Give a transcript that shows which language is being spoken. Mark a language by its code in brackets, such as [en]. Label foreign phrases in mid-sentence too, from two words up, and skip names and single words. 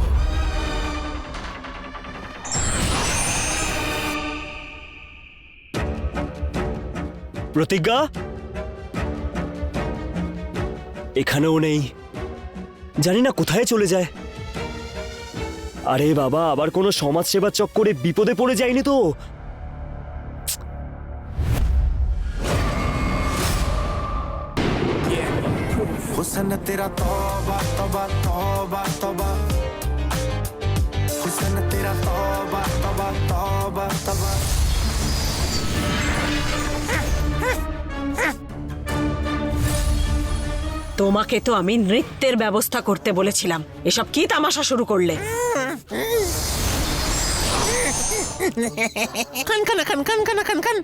[bn] প্রতিজ্ঞা এখানেও নেই, জানি না কোথায় চলে যায়। আরে বাবা, আবার কোনো সমাজ সেবার চক্করে বিপদে পড়ে যায়নি তো? [hi] हुस्न तेरा तौबा तौबा तौबा तौबा, हुस्न तेरा तौबा तौबा तौबा तौबा। [bn] তোমাকে তো আমি নৃত্যের ব্যবস্থা করতে বলেছিলাম, এসব কি তামাশা শুরু করলে? খানখানা খান খানখানা খান খান।